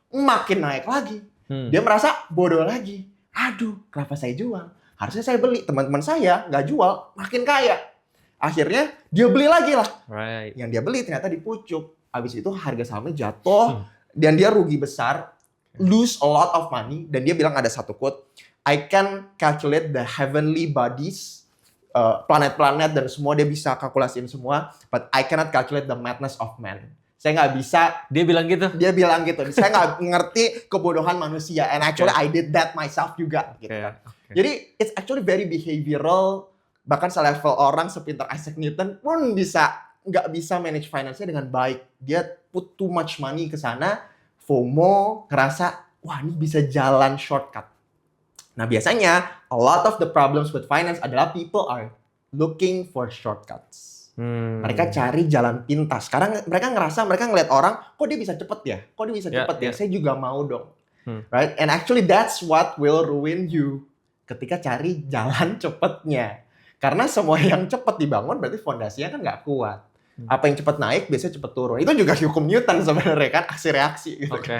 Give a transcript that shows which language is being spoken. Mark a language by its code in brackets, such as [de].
[id] Makin naik lagi. Dia merasa bodoh lagi. Aduh, kenapa saya jual? Harusnya saya beli. Teman-teman saya nggak jual, makin kaya. Akhirnya dia beli lagi lah. Yang dia beli ternyata dipucuk. Habis itu harga sahamnya jatuh. Dan dia rugi besar. [en] Lose a lot of money. [id] Dan dia bilang ada satu quote. [en] I can calculate the heavenly bodies. [id] Planet-planet dan semua dia bisa kalkulasiin semua. [en] But I cannot calculate the madness of man. [id] Saya nggak bisa. Dia bilang gitu? Dia bilang gitu. Saya nggak ngerti kebodohan manusia. [en] And actually I did that myself [id] juga. Gitu kan. Jadi [en] it's actually very behavioral. [id] Bahkan selevel orang sepintar Isaac Newton pun nggak bisa manage finance-nya dengan baik. Dia put too much money ke sana. FOMO, ngerasa, wah ini bisa jalan shortcut. Nah biasanya, [en] a lot of the problems with finance adalah people are looking for shortcuts. [id] Mereka cari jalan pintas. Sekarang mereka ngerasa, mereka ngeliat orang, kok dia bisa cepet ya? Kok dia bisa cepet ya? Saya juga mau dong. Right? [en] And actually that's what will ruin you. [id] Ketika cari jalan cepetnya. Karena semua yang cepet dibangun berarti fondasinya kan nggak kuat. Apa yang cepet naik biasanya cepet turun. Itu juga hukum Newton sebenarnya kan, aksi reaksi gitu.